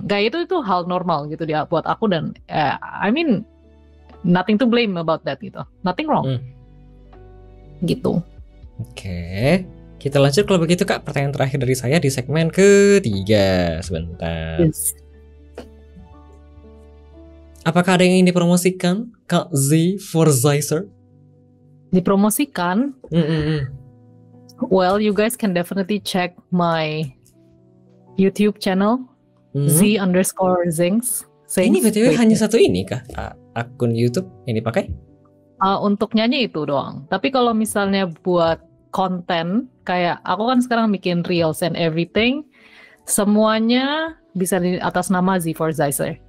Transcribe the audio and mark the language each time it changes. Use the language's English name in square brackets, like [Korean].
[Indonesian] Gak itu hal normal gitu dia buat aku dan [English] I mean nothing to blame about that [Indonesian] gitu, [English] nothing wrong. [Indonesian] Gitu. Oke, kita lanjut kalau begitu Kak. Pertanyaan terakhir dari saya di segmen ketiga. Sebentar. Yes. Apakah ada yang ingin dipromosikan Kak Z for Zizer? Dipromosikan? [English] Well, you guys can definitely check my YouTube channel Z_Zings. [Indonesian] Ini BTW hanya satu ini kah akun YouTube yang dipakai? Untuk nyanyi itu doang. Tapi kalau misalnya buat konten kayak aku kan sekarang bikin [English] reels and everything, [Indonesian] semuanya bisa di atas nama Z4Zizer.